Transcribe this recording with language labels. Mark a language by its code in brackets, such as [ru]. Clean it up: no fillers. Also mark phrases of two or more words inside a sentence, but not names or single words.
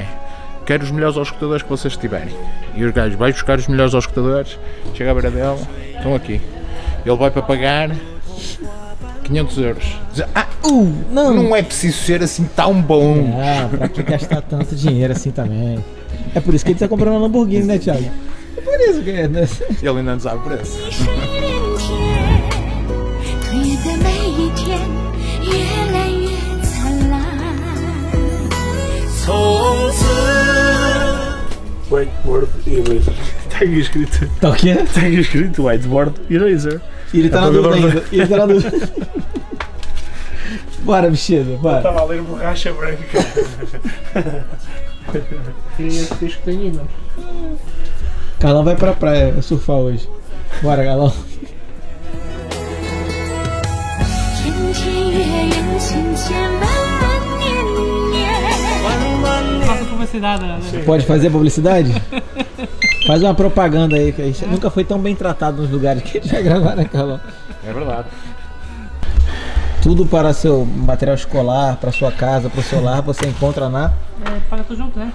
[pt] Quero os melhores auscultadores que vocês tiverem. E os gajos vai buscar os melhores auscultadores, chega à beira dele, estão aqui. Ele vai para pagar 500 euros. Diz, não é preciso ser assim tão bom. Ah, pra que gastar tanto dinheiro assim também? É por isso que ele tá comprando uma Lamborghini, né, Thiago? É por isso que é, né? Ele ainda não sabe o preço. [zh] 岁月的每一天越来越灿烂。从此 [en] Whiteboard eraser. [pt] Está aqui escrito. Tá o quê? Está aqui escrito [en] whiteboard eraser. [pt] E ele tá na dúvida ainda. Ele tá na dúvida. Bora, bicheiro, bora. Estava a ler borracha branca. Carlão vai pra praia surfar hoje. Bora, Carlão. [zh] 天天月圆千千万万年年。 [pt] Faça publicidade, né? Pode fazer publicidade? Faz uma propaganda aí, que a gente nunca foi tão bem tratado nos lugares que a gente vai gravar, né, Carlão? É verdade. Tudo para seu material escolar, para sua casa, para o seu lar, você encontra na Paga tudo junto, né?